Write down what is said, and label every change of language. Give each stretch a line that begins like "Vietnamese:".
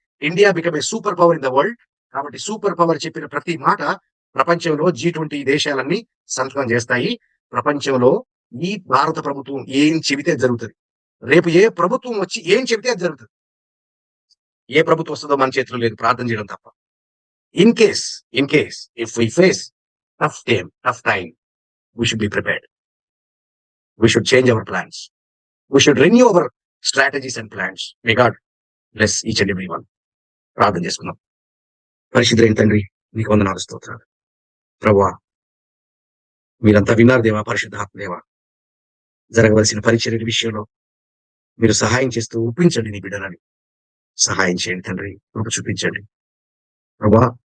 English: India become a super power in the world.
Telugu: కాబట్టి super power చెప్పిన ప్రతి మాట ప్రపంచంలో G20 దేశాలన్నీ సంతకం చేస్తాయి. ప్రపంచంలో ఈ భారత ప్రభుత్వం ఏం చెబితే జరుగుతుంది. రేపు ఏ ప్రభుత్వం వచ్చి ఏం చెబితే అది జరుగుతుంది. ఏ ప్రభుత్వం వస్తుందో మన చేతిలో లేదు, ప్రార్థన చేయడం తప్ప.
English: In case if we face tough time, we should be prepared. We should change our plans. We should renew our strategies and plans. May God bless each and every one.
Telugu: ప్రార్థన చేసుకుందాం. పరిశుద్ధులైన తండ్రి, నీకు వందనాలు, స్తోత్రాలు. ప్రభువా, మీరంతా విన్నారు దేవా, పరిశుద్ధాత్మ దేవా, జరగవలసిన పరిచర్య విషయంలో మీరు సహాయం చేస్తూ ఒప్పించండి నీ బిడ్డలని. సహాయం చేయండి తండ్రి, కృప చూపించండి ప్రభా.